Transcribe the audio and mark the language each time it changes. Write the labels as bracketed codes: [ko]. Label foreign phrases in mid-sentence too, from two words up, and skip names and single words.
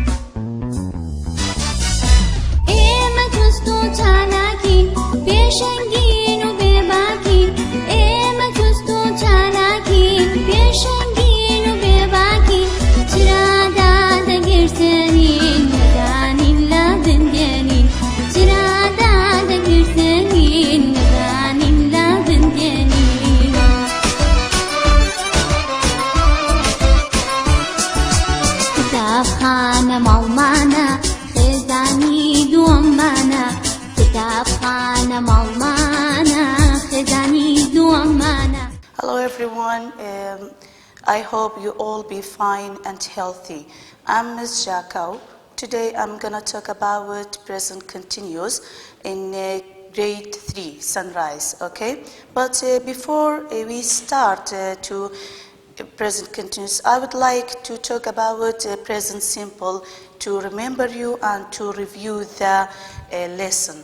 [ku] ایمه کستو چالاکین پیشنگین و بباکین ایمه کستو چالاکین پیشنگین و بباکین چرادا دگرسنین ندانین لابن دینین چرادا دگرسنین ندانین لابن دینین کتابخانه مالمانه خزانی دوامانه کتابخانه مالمانه خزانی دوامانه. [en] Hello everyone, I hope you all be fine and healthy. I'm Ms. Jakau. Today I'm going to talk about present continuous in grade 3, Sunrise, okay? But before we start to present continuous, I would like to talk about present simple to remember you and to review the lesson.